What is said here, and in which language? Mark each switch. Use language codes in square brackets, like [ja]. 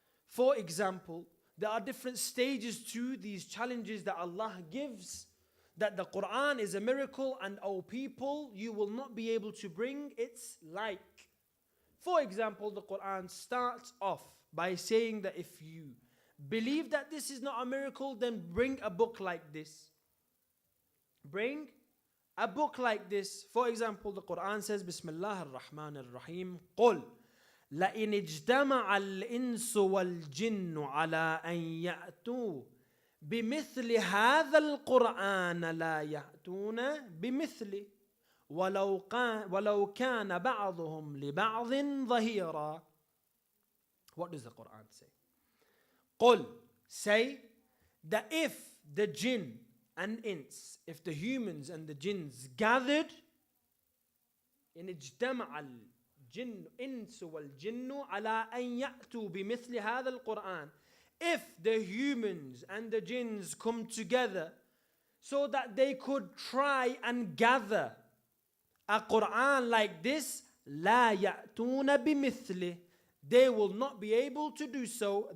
[en] For example, there are different stages to these challenges that Allah gives, that the Quran is a miracle and O people, you will not be able to bring its like. For example, the Quran starts off by saying that if you believe that this is not a miracle, then bring a book like this. Bring a book like this. For example, the Quran says, Bismillah ar-Rahman ar-Rahim, [ar] قُلْ لَإِنِ اجْتَمَعَ الْإِنسُ وَالْجِنُّ عَلَىٰ أَنْ يَأْتُوا بِمِثْلِ هَذَا الْقُرْآنَ لَا يَأْتُونَ بِمِثْلِهِ وَلَوْ كَانَ بَعْضُهُمْ لِبَعْضٍ ظَهِيرًا. [en] What does the Quran say? قُلْ, say that if the jinn and ins, if the humans and the jinns gathered, in [ar] اجتمع الجن إنس والجن على أن يأتوا بمثل هذا القرآن, [en] if the humans and the jinns come together so that they could try and gather a Quran like this, [ar] لا يأتون بمثله, [en] they will not be able to do so.